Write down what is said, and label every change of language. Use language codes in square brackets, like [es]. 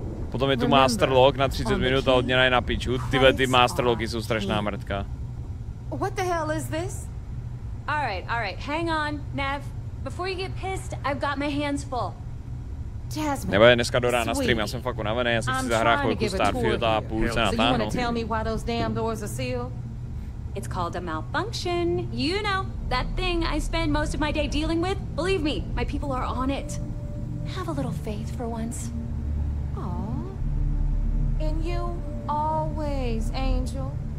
[cs] Potom je tu Masterlock na 30 minut a odměna je na piču. Tyhle ty Masterlocky jsou strašná mrtka. [en] What the hell is this? All right, hang on, Nev. Before you get pissed, I've got my hands full. Jasmine. [cs] Nebo je dneska do rána stream, já jsem fakt unavený, já jsem si zahrál chvilku Starfield a půl se natáhnu. [en] It's called a malfunction. You know, that thing I spend most of my day dealing with. Believe me, my people are on it. Have a little faith for once. Aww. And you always, Angel.